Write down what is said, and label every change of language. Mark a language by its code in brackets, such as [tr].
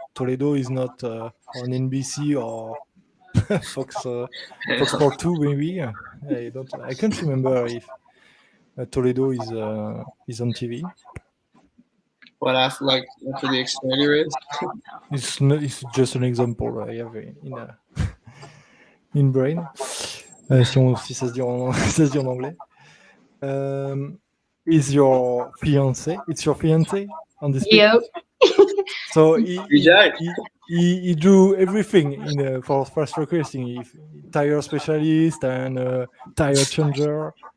[en] Toledo is not on NBC or Fox Sport 2, maybe. I can't remember if Toledo is on TV. what after the Xfinity race. It's just an example I have in brain. [fr] Si ça se dit en, ça se dit en anglais. [en] Is your fiancé? It's your fiancé on this picture? Yep. So Jack. he do everything for fast track racing. He tire specialist and tire changer.